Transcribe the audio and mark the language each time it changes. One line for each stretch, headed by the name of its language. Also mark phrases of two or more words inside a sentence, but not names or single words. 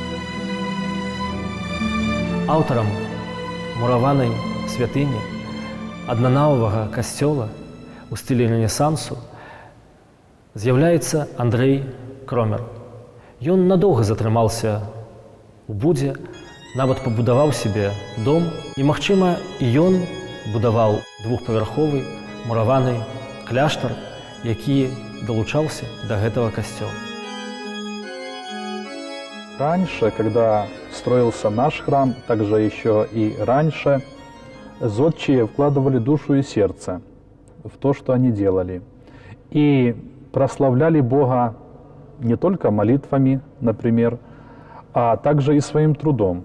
Belarusian: Аўтарам мураванай святыні аднанаўвага касцёла у стылі рэнесансу з'яўляецца Андрэй Кромер. Ён надоўга затрымаўся у Будзе, нават пабудаваў сябе дом, і, магчыма, і ён будаваў двухпавярховы мураваны кляштар, які
Russian: долучался до этого костела. Раньше, когда строился наш храм, также еще и раньше, зодчие вкладывали душу и сердце в то, что они делали. И прославляли Бога не только молитвами, например, а также и своим трудом.